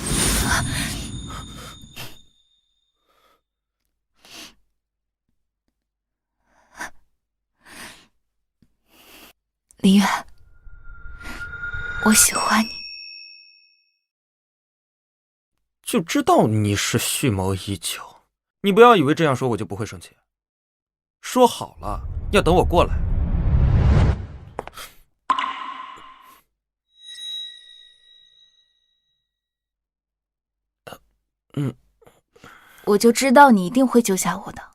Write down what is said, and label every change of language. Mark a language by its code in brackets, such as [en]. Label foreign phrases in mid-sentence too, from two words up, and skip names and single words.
[zh] 林淵，我喜歡你。就知道你是蓄謀已久，你不要以為這樣說我就不會生氣。說好了要等我過來。我就知道你一定會救下我的。